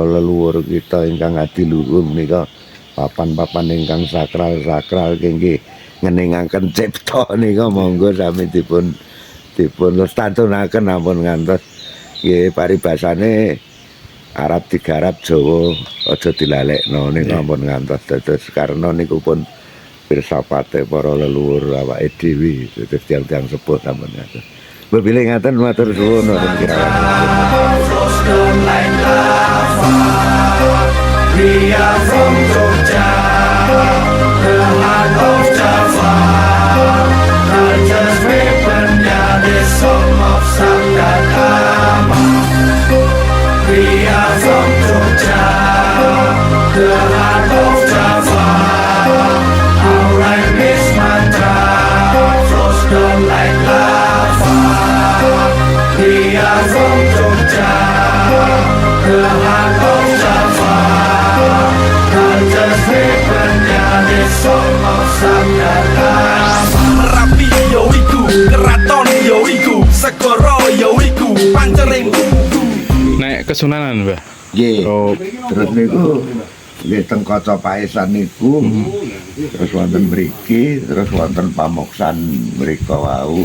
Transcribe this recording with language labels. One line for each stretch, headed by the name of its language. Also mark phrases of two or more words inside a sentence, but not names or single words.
Javanese: leluhur kita ingkang adiluhung nika papan-papan ingkang sakral nggih ngeningaken cipta nika monggo sami dipun lestarenaken ampun ngantos nggih paribasane Arab digarap Jawa aja dilalekno nika ampun ngantos dados karena niku pun pirsapate para leluhur awake dhewe dados tiyang-tiyang sepuh sampun ngaten. Bebile ngaten matur suwun wonten kirawan.
English: We are from Jogja, the heart of Java. Culture's weaponnya, the song of Sabdatama. We are from Jogja, the heart of Java. Our rhyme is mantra, flows down like lava. We are from Jogja, the heart of Java. Culture's weaponnya, the song of Sabdatama.
Javanese: Merapi yo iku, keraton yo iku, segoro yo iku, pancering kudu. Nek Kesunanan, Mbah. Nggih. Oh, Terus niku nggih teng Kaca Paesan niku terus wonten mriki terus wonten pamoksan mrika wau